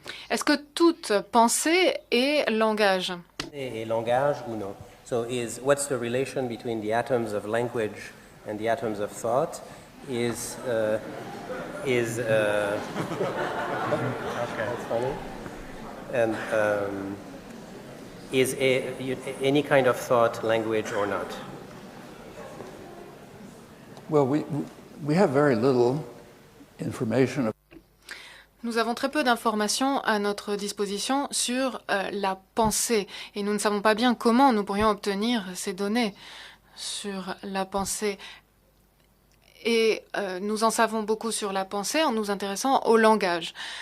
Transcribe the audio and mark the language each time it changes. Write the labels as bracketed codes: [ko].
[fr] Est-ce que toute pensée est langage? Et langage ou non? [en] So what's the relation between the atoms of language and the atoms of thought? Okay, that's funny. And is any kind of thought language or not? Well, we have very little information. [fr] Nous avons très peu d'informations à notre disposition sur la pensée et nous ne savons pas bien comment nous pourrions obtenir ces données sur la pensée. Et nous en savons beaucoup sur la pensée en nous intéressant au langage.